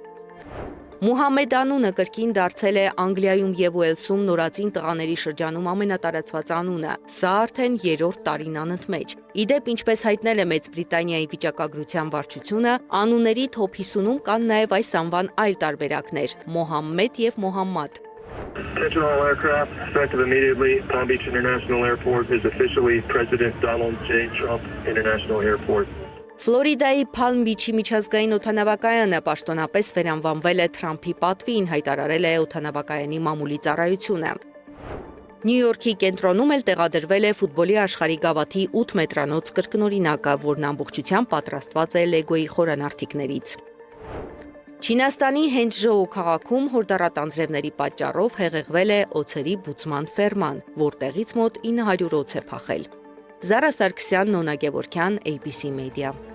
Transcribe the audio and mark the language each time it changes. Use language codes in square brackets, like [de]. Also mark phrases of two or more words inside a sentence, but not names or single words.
[hy] Մուհամմեդ անունը կրկին դարձել է Անգլիայում եւ Ուելսում նորածին տղաների շրջանում ամենատարածված անունը։ Սա արդեն 3-րդ տարին անընդմեջ։ Իդեպ, ինչպես հայտնել է Մեծ Բրիտանիայի վիճակագրության վարչությունը, անունների top 50-ում կան նաեւ այս անվան այլ տարբերակներ՝ Մոհամմեդ եւ Մոհամմադ։ [en] Attention all aircraft, effective immediately, Palm Beach International Airport is officially President Donald J. Trump International Airport. [hy] Ֆլորիդայի Palm Beach-ի միջազգային օդանավակայանը պաշտոնապես վերանվանվել է Թրամփի պատվին, հայտարարել է օդանավակայանի մամուլի ծառայությունը։ Նյու Յորքի կենտրոնում էլ տեղադրվել է ֆուտբոլի աշխարհի գավաթի 8 մետրանոց կրկնօրինակը, որն ամբողջությամբ պատրաստված է Լեգոյի խորանարդիկներից։ Չինաստանի Հենչժոու քաղաքում հորդառատ անձրևների պատճառով հեղեղվել է օձերի բուծման ֆերման, որտեղից մոտ 900 օձ է փախել։ Զարա Սարգսյան, Նոնա Գևորգյան, ABC Media։